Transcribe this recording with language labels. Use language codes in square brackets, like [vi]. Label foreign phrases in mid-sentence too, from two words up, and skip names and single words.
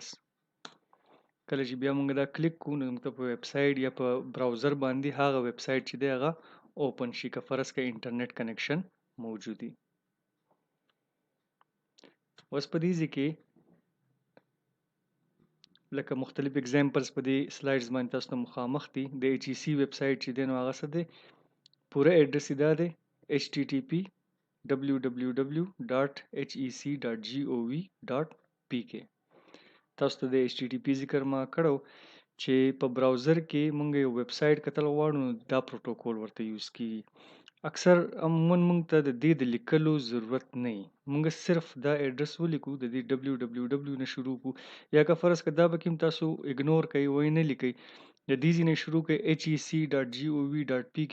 [ps] کله چې بیا موږ دا کلیک کوو نو موږ ته په [en] web site [ps] یا په براوزر باندې هغه [en] web site [ps] چې دی هغه اوپن شي، که فرض که [en] internet connection [ps] موجود وي. اوس په دې ځای کې لکه مختلف اگزامپلز په دې سلایډز باندې تاسو ته مخامخ دي. د ایچ ای سی [en] web site [ps] چې دی نو هغه څه دی، پوره اډرس یې دا دی http www.hec.gov.pk. تاسو ته د http ذکر ما کړو چې په براوزر کې مونږ یو [en] web site [ps] کتل غواړو نو دا پروتوکول ورته یوز کیږي. اکثر عموما مونږ ته د دې د لیکلو ضرورت نه وي، مونږ صرف دا اډرس ولیکو، د دې www نه شروع کو، یا که فرض که دا به کوم تاسو اګنور کوئ وای نه لیکئ، د دې ځای نه شروع کړئ hec.gov.pk.